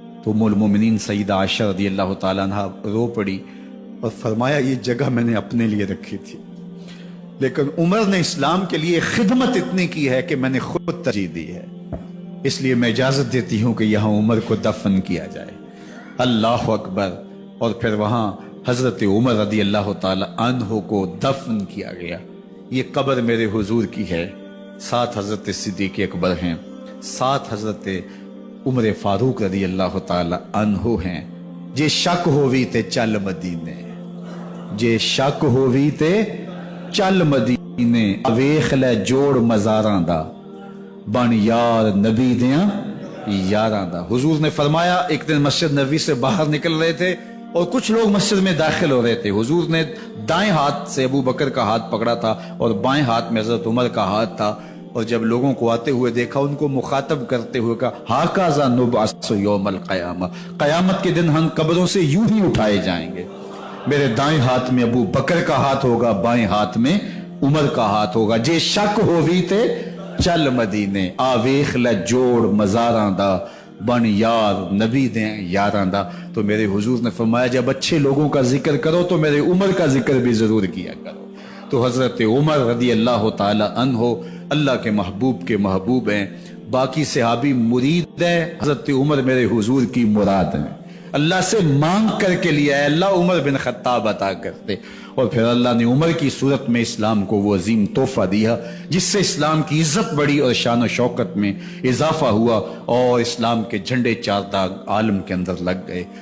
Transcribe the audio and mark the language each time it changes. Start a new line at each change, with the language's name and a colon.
Urdu: تو ام المومنین سیدہ عائشہ رضی اللہ تعالیٰ عنہ رو پڑی اور فرمایا یہ جگہ میں نے اپنے لیے رکھی تھی، لیکن عمر نے اسلام کے لیے خدمت اتنی کی ہے کہ میں نے خود ترجیح دی ہے، اس لیے میں اجازت دیتی ہوں کہ یہاں عمر کو دفن کیا جائے. اللہ اکبر. اور پھر وہاں حضرت عمر رضی اللہ تعالی عنہ کو دفن کیا گیا. یہ قبر میرے حضور کی ہے، 7 حضرت صدیق اکبر ہیں، 7 حضرت عمر فاروق رضی اللہ تعالی عنہ ہیں.
Punjabi: جے شک ہووی تے چل مدینے، جے شک ہووی تے چل مدینے، ویخ لے جوڑ مزاراں دا، بن یار نبی دیاں یاراں دا.
Urdu: حضور نے فرمایا ایک دن مسجد نبوی سے باہر نکل رہے تھے اور کچھ لوگ مسجد میں داخل ہو رہے تھے. حضور نے دائیں ہاتھ سے ابو بکر کا ہاتھ پکڑا تھا اور بائیں ہاتھ میں حضرت عمر کا ہاتھ تھا، اور جب لوگوں کو آتے ہوئے دیکھا ان کو مخاطب کرتے ہوئے کہا
Arabic: ہاکذا نبعث یوم القیامہ،
Urdu: قیامت کے دن ہم قبروں سے یوں ہی اٹھائے جائیں گے. میرے دائیں ہاتھ میں ابو بکر کا ہاتھ ہوگا، بائیں ہاتھ میں عمر کا ہاتھ ہوگا.
Punjabi: جے شک ہووی تے چل مدینے، آ ویخ لے جوڑ مزاراں دا، بن یار نبی دیں یاراں دا.
Urdu: تو میرے حضور نے فرمایا جب اچھے لوگوں کا ذکر کرو تو میرے عمر کا ذکر بھی ضرور کیا کرو. تو حضرت عمر رضی اللہ تعالی عنہ اللہ کے محبوب کے محبوب ہیں، باقی صحابی مرید ہیں، حضرت عمر میرے حضور کی مراد ہیں. اللہ سے مانگ کر کے لیا ہے، اللہ عمر بن خطاب عطا کرتے، اور پھر اللہ نے عمر کی صورت میں اسلام کو وہ عظیم تحفہ دیا جس سے اسلام کی عزت بڑھی اور شان و شوکت میں اضافہ ہوا، اور اسلام کے جھنڈے 4 داغ عالم کے اندر لگ گئے.